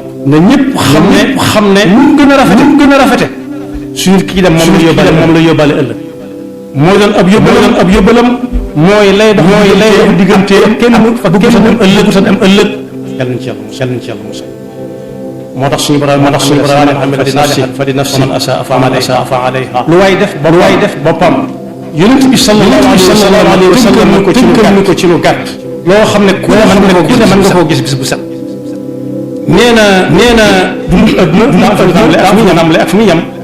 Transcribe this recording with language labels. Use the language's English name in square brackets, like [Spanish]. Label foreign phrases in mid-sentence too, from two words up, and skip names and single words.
[Wolof] Na ñépp xam ne, xam ne mu gën a rafete, mu gën a rafete. Su nit ki dem moom la yóbbaale, moom la yóbbaale ëllëg. Mooy doon ab yóbbalam, ab yóbbalam. Mooy lay dox, mooy lay dox diggante kenn mu fa kenn mu ëllëg, sa dem ëllëg. Yàlla na ci Yàlla musal, Yàlla na ci Yàlla musal. Moo tax suñu Boroom, moo tax suñu Boroom ne, [Arabic] "من عمل صالحا فلنفسه، ومن أساء فعليها." [Wolof] Lu waay def, lu waay def boppam. Yonent bi [Arabic] صلى الله عليه وسلم [Wolof] tënkal ñu ko ci lu gàtt. Loo xam ne ku ne mën nga koo gis bis bu set. Nee na, nee na dundu adduna, dundu adduna daa am fu mu tàmbalee ak fu mu yem.